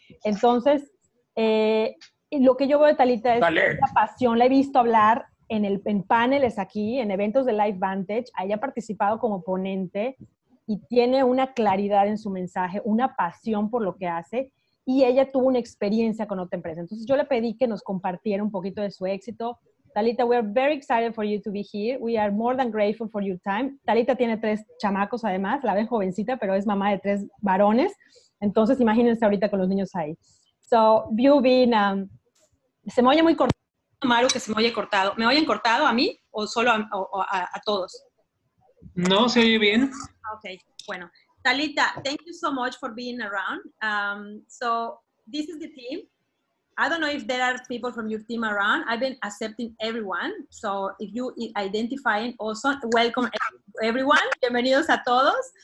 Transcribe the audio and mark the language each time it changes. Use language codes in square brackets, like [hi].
[es] Entonces, lo que yo veo de Talita es la pasión. La he visto hablar en paneles aquí, en eventos de Live Vantage. Ella ha participado como ponente y tiene una claridad en su mensaje, una pasión por lo que hace. Y ella tuvo una experiencia con otra empresa. Entonces, yo le pedí que nos compartiera un poquito de su éxito. [en] Talita, we are very excited for you to be here. We are more than grateful for your time. [es] Talita tiene 3 chamacos además, la ven jovencita, pero es mamá de 3 varones. Entonces, imagínense ahorita con los niños ahí. [en] So, you've been, [es] se me oye muy cortado, Maru, que se me oye cortado. ¿Me oyen cortado a mí o solo a todos? No, se oye bien. Okay, bueno. [en] Talita, thank you so much for being around. So, this is the team. I don't know if there are people from your team around. I've been accepting everyone. So if you identifying also, welcome everyone. [es] Bienvenidos a todos.